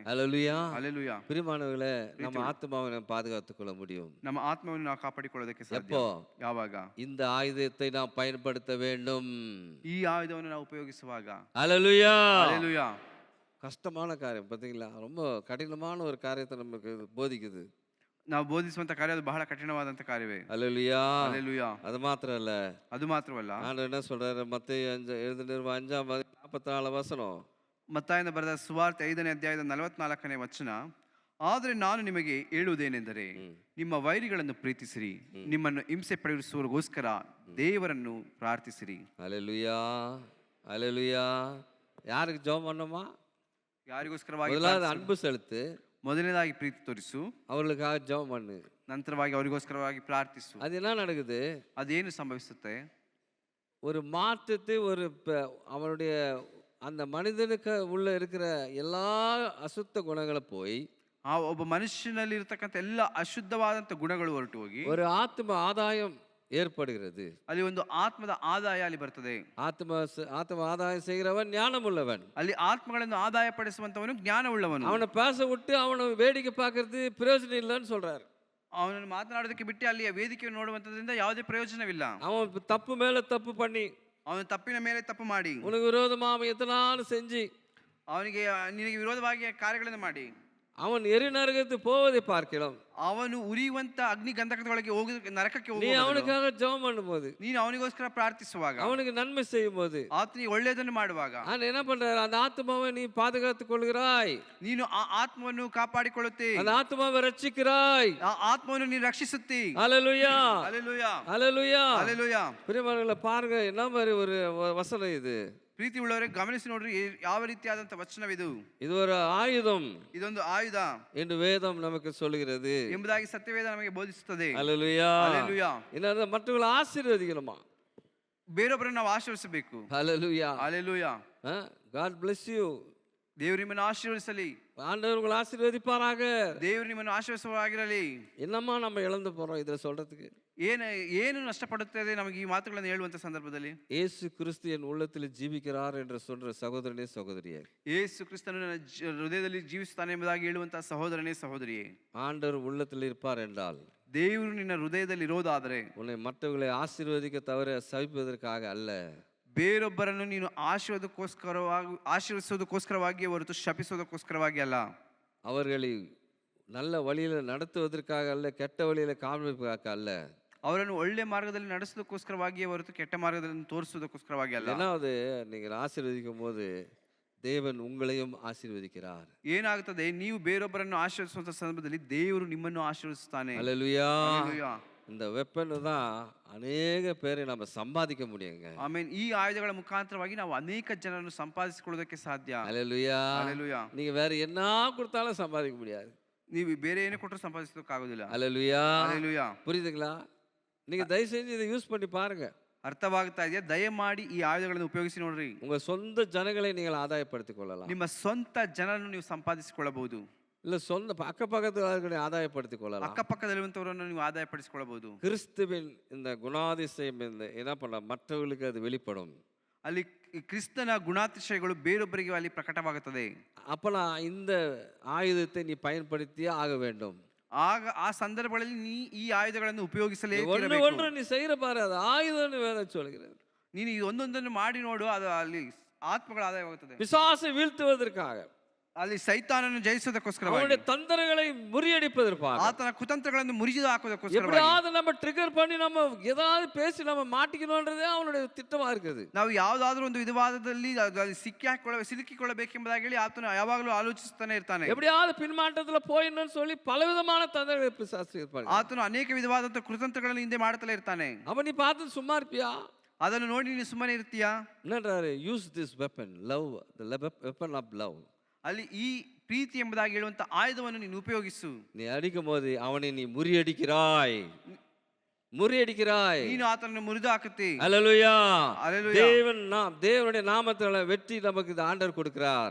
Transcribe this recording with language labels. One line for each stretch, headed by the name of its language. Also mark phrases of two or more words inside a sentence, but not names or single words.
Tamil: அல்லேலூயா.
Kannada: ಹಲ್ಲೆಲೂಯಾ.
Tamil: பிரியமானவர்களே, நம்ம ஆத்மாவை நாம் பாதுகாத்துக் கொள்ள முடியும்.
Kannada: ನಮ್ಮ ಆತ್ಮವನ್ನು ನಾವು ಕಾಪಾಡಿಕೊಳ್ಳೋದಕ್ಕೆ ಸಾಧ್ಯ.
Tamil: எப்போ?
Kannada: ಯಾವಾಗ?
Tamil: இந்த ஆயுதத்தை நாம் பயன்படுத்த வேண்டும்.
Kannada: ಈ ಆಯುಧವನ್ನು ನಾವು ಉಪಯೋಗಿಸುವಾಗ.
Tamil: அல்லேலூயா.
Kannada: ಹಲ್ಲೆಲೂಯಾ.
Tamil: கஷ்டமான காரியம் பார்த்தீங்களா? ரொம்ப கடினமான ஒரு காரியத்தை நமக்கு போதிக்குது.
Kannada: ನಾವು ಬೋಧಿಸುವಂತ ಕಾರ್ಯ ಅದು ಬಹಳ ಕಠಿಣವಾದಂತ ಕಾರ್ಯವೇ.
Tamil: அல்லேலூயா.
Kannada: ಹಲ್ಲೆಲೂಯಾ.
Tamil: அது மாத்திரம் இல்ல,
Kannada: ಅದು ಮಾತ್ರವಲ್ಲ,
Tamil: ஆண்டவர் என்ன சொல்றாரு? மத்தேயு 5:44
Kannada: ಮತ್ತಾಯನ ಬರೆದ ಸುವಾರ್ತೆ 5ನೇ ಅಧ್ಯಾಯದ 44ನೇ ವಚನ, ಆದರೆ ನಾನು ನಿಮಗೆ ಹೇಳುವುದೇನೆಂದರೆ ನಿಮ್ಮ ವೈರಿಗಳನ್ನು ಪ್ರೀತಿಸಿರಿ, ನಿಮ್ಮನ್ನು ಹಿಂಸೆ ಪಡಿಸುವವರಿಗೋಸ್ಕರ ದೇವರನ್ನು ಪ್ರಾರ್ಥಿಸಿರಿ.
Tamil: அல்லேலூயா, அல்லேலூயா. யாருக்கு ஜெபம் பண்ணணுமா?
Kannada: ಯಾರಿಗೋಸ್ಕರವಾಗಿ?
Tamil: முதலாவது அன்பு செலுத்து,
Kannada: ಮೊದಲನೇದಾಗಿ ಪ್ರೀತಿ ತೋರಿಸು,
Tamil: அவர்களுக்காக ஜெபம் பண்ணு.
Kannada: ನಂತರವಾಗಿ ಅವರಿಗೋಸ್ಕರವಾಗಿ ಪ್ರಾರ್ಥಿಸು.
Tamil: அது என்ன நடக்குது?
Kannada: ಅದೇನು ಸಂಭವಿಸುತ್ತೆ?
Tamil: ஒரு மாற்றத்தை அவனுடைய அந்த மனிதனுக்கு உள்ள இருக்கிற எல்லா அசுத்த குணங்களை போய்
Kannada: ಆ ಒಬ್ಬ ಮನುಷ್ಯನಲ್ಲಿ ಇರತಕ್ಕಂಥ ಎಲ್ಲ ಅಶುದ್ಧವಾದಂಥ ಗುಣಗಳು ಹೊರಟು ಹೋಗಿ
Tamil: ஒரு ஆத்ம ஆதாயம் ஏற்படுகிறது.
Kannada: ಅಲ್ಲಿ ಒಂದು ಆತ್ಮದ ಆದಾಯ ಅಲ್ಲಿ ಬರ್ತದೆ.
Tamil: ஆத்ம ஆதாயம் செய்கிறவன் ஞானம் உள்ளவன்.
Kannada: ಅಲ್ಲಿ ಆತ್ಮಗಳನ್ನು ಆದಾಯ ಪಡಿಸುವಂತವನು ಜ್ಞಾನವುಳ್ಳವನು.
Tamil: அவனை பேச விட்டு அவனை வேடிக்கை பார்க்கறது பிரயோஜனம் இல்லைன்னு சொல்றாரு.
Kannada: ಅವನನ್ನು ಮಾತನಾಡೋದಕ್ಕೆ ಬಿಟ್ಟು ಅಲ್ಲಿ ವೇದಿಕೆ ನೋಡುವಂತದ್ರಿಂದ ಯಾವುದೇ ಪ್ರಯೋಜನವಿಲ್ಲ.
Tamil: அவன் தப்பு மேல தப்பு பண்ணி,
Kannada: ಅವನು ತಪ್ಪಿನ ಮೇಲೆ ತಪ್ಪು ಮಾಡಿ,
Tamil: உனக்கு விரோதமா அவன் எத்தனாலும் செஞ்சு,
Kannada: ಅವನಿಗೆ ನಿನಗೆ ವಿರೋಧವಾಗಿ ಕಾರ್ಯಗಳನ್ನು ಮಾಡಿ,
Tamil: அவன் எரி நரகத்து போவதை பார்க்கலாம்.
Kannada: ಅವನು ಉರಿಯುವಂತ ಅಗ್ನಿ ಗಂಧಕದೊಳಗೆ ಹೋಗಿ ನರಕಕ್ಕೆ
Tamil: நீ
Kannada: ಹೋಗುವ
Tamil: அவனுக்காக ஜெபம் பண்ணும்போது,
Kannada: ನೀನು ಅವನಿಗೋಸ್ಕರ ಪ್ರಾರ್ಥಿಸುವಾಗ,
Tamil: அவனுக்கு நன்மை செய்யும் போது,
Kannada: ಆತನಿಗೆ ಒಳ್ಳೆಯದನ್ನು ಮಾಡುವಾಗ,
Tamil: அவன் என்ன பண்றாரு? அந்த ஆத்மாவை நீ பாதுகாத்துக் கொள்கிறாய்,
Kannada: ನೀನು ಆ ಆತ್ಮವನ್ನು ಕಾಪಾಡಿಕೊಳ್ಳುತ್ತಿ,
Tamil: அந்த ஆத்மாவை ரட்சிக்கிறாய்.
Kannada: ಆ ಆತ್ಮವನ್ನು ನೀನು ರಕ್ಷಿಸುತ್ತಿ.
Tamil: ஹல்லேலூயா,
Kannada: ಹಲ್ಲೆಲೂಯಾ,
Tamil: ஹல்லேலூயா.
Kannada: ಹಲ್ಲೆಲೂಯಾ.
Tamil: பிரியமானவர்களே, பாருங்க என்ன மாதிரி ஒரு வசனம் இது.
Kannada: ಪ್ರೀತಿ ಉಳ್ಳವರೇ ಗಮನಿಸಿ ನೋಡ್ರಿ, ಯಾವ ರೀತಿಯಾದಂತ ವಚನವಿದು.
Tamil: இது ஒரு ஆயுதம்
Kannada: ಇದೊಂದು ಆಯುಧ
Tamil: என்று வேதம் நமக்கு சொல்கிறது
Kannada: ಎಂಬುದಾಗಿ ಸತ್ಯವೇದ ನಮಗೆ ಬೋಧಿಸುತ್ತದೆ.
Tamil: ஹல்லேலூயா.
Kannada: ಹಲ್ಲೆಲೂಯಾ.
Tamil: என்ன மற்றவங்களை ஆசீர்வதிக்கணுமா?
Kannada: ಬೇರೊಬ್ಬರನ್ನು ನಾವು ಆಶೀರ್ವಿಸಬೇಕು.
Tamil: ஹல்லேலூயா.
Kannada: ಹಲ್ಲೆಲೂಯಾ.
English: God bless you.
Kannada: ದೇವರು ನಿಮ್ಮನ್ನು ಆಶೀರ್ವದಿಸಲಿ.
Tamil: ஆண்டவர் உங்களை ஆசீர்வதிப்பாராக.
Kannada: ದೇವರು ನಿಮ್ಮನ್ನು ಆಶೀರ್ವದಿಸುವಾಗಿರಲಿ.
Tamil: என்னம்மா நம்ம இழந்து போறோம் இதுல சொல்றதுக்கு?
Kannada: ಏನು ನಷ್ಟಪಡುತ್ತದೆ ನಮಗೆ ಈ ಮಾತುಗಳನ್ನು ಹೇಳುವಂತ ಸಂದರ್ಭದಲ್ಲಿ?
Tamil: இயேசு கிறிஸ்து என் உள்ளத்தில் ஜீவிக்கிறார் என்று சொல்ற சகோதரனே சகோதரியே,
Kannada: ಯೇಸು ಕ್ರಿಸ್ತನು ನನ್ನ ಹೃದಯದಲ್ಲಿ ಜೀವಿಸುತ್ತಾನೆ ಎಂಬುದಾಗಿ ಹೇಳುವಂತ ಸಹೋದರನೇ ಸಹೋದರಿಯೇ,
Tamil: ஆண்டவர் உள்ளத்தில் இருப்பார் என்றால்,
Kannada: ದೇವರು ನಿನ್ನ ಹೃದಯದಲ್ಲಿ ಇರೋದಾದರೆ
Tamil: உன்னை மற்றவர்களை ஆசீர்வதிக்க தவிர சபிப்பதற்காக அல்ல,
Kannada: ಬೇರೊಬ್ಬರನ್ನು ನೀನು ಆಶೀರ್ವದಿಸೋದಕ್ಕೋಸ್ಕರವಾಗಿ ಹೊರತು ಶಪಿಸೋದಕ್ಕೋಸ್ಕರವಾಗಿ ಅಲ್ಲ,
Tamil: அவர்களை நல்ல வழியில நடத்துவதற்காக அல்ல, கெட்ட வழியில காண்பிப்பதற்காக அல்ல,
Kannada: ಅವರನ್ನು ಒಳ್ಳೆ ಮಾರ್ಗದಲ್ಲಿ ನಡೆಸೋದಕ್ಕೋಸ್ಕರವಾಗಿಯೇ ಹೊರತು ಕೆಟ್ಟ ಮಾರ್ಗದಲ್ಲಿ ತೋರಿಸೋದಕ್ಕೋಸ್ಕರವಾಗಿ ಅಲ್ಲ.
Tamil: ஏதாவது நீங்கள் ஆசீர்வதிக்கும் போது தேவன் உங்களையும் ஆசீர்வதிக்கிறார்.
Kannada: ಏನಾಗುತ್ತದೆ? ನೀವು ಬೇರೊಬ್ಬರನ್ನು ಆಶೀರ್ವಿಸುವಂತ ಸಂದರ್ಭದಲ್ಲಿ ದೇವರು ನಿಮ್ಮನ್ನು ಆಶೀರ್ವಿಸುತ್ತಾನೆ.
Tamil: ஹல்லேலூயா.
Kannada: ಹಲ್ಲೆಲೂಯಾ.
Tamil: இந்த வெப்பன் தான் அநேக பேரை நம்ம சம்பாதிக்க முடியுங்க.
Kannada: ಆಮೆನ್. ಈ ಆಯುಧಗಳ ಮುಖಾಂತರವಾಗಿ ನಾವು ಅನೇಕ ಜನರನ್ನು ಸಂಪಾದಿಸಿಕೊಳ್ಳೋದಕ್ಕೆ ಸಾಧ್ಯ.
Tamil: ஹல்லேலூயா.
Kannada: ಹಲ್ಲೆಲೂಯಾ.
Tamil: நீங்க வேற என்ன கொடுத்தாலும் சம்பாதிக்க முடியாது.
Kannada: ನೀವು ಬೇರೆ ಏನು ಕೊಟ್ಟರು ಸಂಪಾದಿಸೋದಕ್ಕಾಗೋದಿಲ್ಲ.
Tamil: ஹல்லேலூயா.
Kannada: ಹಲ್ಲೆಲೂಯಾ.
Tamil: புரியுதுங்களா? நீங்க தயவு செஞ்சு இதை யூஸ் பண்ணி பாருங்க.
Kannada: ಅರ್ಥವಾಗ್ತಾ ಇದೆಯಾ? ದಯಮಾಡಿ ಈ ಆಯುಧಗಳನ್ನು ಉಪಯೋಗಿಸಿ ನೋಡ್ರಿ.
Tamil: உங்க சொந்த ஜனங்களை நீங்கள் ஆதாயப்படுத்திக் கொள்ளலாம்.
Kannada: ನಿಮ್ಮ ಸ್ವಂತ ಜನರನ್ನು ನೀವು ಸಂಪಾದಿಸಿಕೊಳ್ಳಬಹುದು.
Tamil: இல்ல சொந்த அக்கபக்கத்துல ஆதாயப்படுத்திக் கொள்ளலாம்.
Kannada: ಅಕ್ಕಪಕ್ಕದಲ್ಲಿರುವಂತವರನ್ನು ನೀವು ಆದಾಯಪಡಿಸಿಕೊಳ್ಳಬಹುದು.
Tamil: கிறிஸ்துவின் இந்த குணாதிசயம் என்ன பண்ண மற்றவர்களுக்கு அது வெளிப்படும்.
Kannada: ಅಲ್ಲಿ ಕ್ರಿಸ್ತನ ಗುಣಾತಿಶಯಗಳು ಬೇರೊಬ್ಬರಿಗೆ ಅಲ್ಲಿ ಪ್ರಕಟವಾಗುತ್ತದೆ.
Tamil: அப்ப நான் இந்த ஆயுதத்தை நீ பயன்படுத்தியே ஆக வேண்டும்.
Kannada: ಆಗ ಆ ಸಂದರ್ಭಗಳಲ್ಲಿ ನೀ ಈ ಆಯುಧಗಳನ್ನು ಉಪಯೋಗಿಸಲೇ
Tamil: ஒன்று நீ செய்யற பாரு, அது ஆயுதம்னு வேதம் சொல்கிறது.
Kannada: ನೀನು ಈ ಒಂದೊಂದನ್ನು ಮಾಡಿ ನೋಡು, ಅದು ಅಲ್ಲಿ ಆತ್ಮಗಳ ಆದಾಯವಾಗುತ್ತದೆ.
Tamil: பிசாசை வீழ்த்துவதற்காக,
Kannada: ಅಲ್ಲಿ ಸೈತಾನನ್ನು ಜಯಿಸೋದಕ್ಕೋಸ್ಕರ,
Tamil: அவனுடைய தந்திரங்களை முறியடிப்பதற்காக,
Kannada: ಆತನ ಕುತಂತ್ರಗಳನ್ನು ಮುರಿದು ಹಾಕೋದಕ್ಕೋಸ್ಕರ,
Tamil: எப்படியாவது நம்ம ட்ரிகர் பண்ணி நம்ம ஏதாவது பேசி நம்ம மாட்டிக்கணும்ன்றதே அவனுடைய திட்டமா இருக்குது.
Kannada: ನಾವು ಯಾವುದಾದ್ರೂ ಒಂದು ವಿವಾದದಲ್ಲಿ ಸಿಲುಕಿಕೊಳ್ಳಬೇಕೆಂಬುದಾಗಿ ಹೇಳಿ ಆತನು ಯಾವಾಗಲೂ ಆಲೋಚಿಸುತ್ತಾನೆ ಇರ್ತಾನೆ.
Tamil: எப்படியாவது பின்மாற்றத்துல போயிடணும்னு சொல்லி பலவிதமான தந்திரங்களை பிசாசு இருப்பாங்க.
Kannada: ಆತನು ಅನೇಕ ವಿಧವಾದಂತಹ ಕುತಂತ್ರಗಳನ್ನು ಹಿಂದೆ ಮಾಡುತ್ತಲೇ ಇರ್ತಾನೆ.
Tamil: அவன் நீ பார்த்து சும்மா இருப்பியா?
Kannada: ಅದನ್ನು ನೋಡಿ ನೀನು ಸುಮ್ಮನೆ ಇರ್ತೀಯಾ?
Tamil: என்னன்றாரு?
English: Use this weapon love, the weapon of love.
Kannada: ಅಲ್ಲಿ ಈ ಪ್ರೀತಿ ಎಂಬುದಾಗಿ ಹೇಳುವಂತ ಆಯುಧವನ್ನು ನೀನು ಉಪಯೋಗಿಸು.
Tamil: நீ அடிக்கும் போது அவனை நீ முறியடிக்கிறாய்,
Kannada: ನೀನು ಆತನನ್ನು ಮುರಿದು ಹಾಕುತ್ತಿ.
Tamil: ஹல்லேலூயா.
Kannada: ಹಲ್ಲೆಲೂಯಾ.
Tamil: தேவனுடைய நாமத்தால வெற்றி நமக்கு இந்த ஆண்டவர் கொடுக்கிறார்.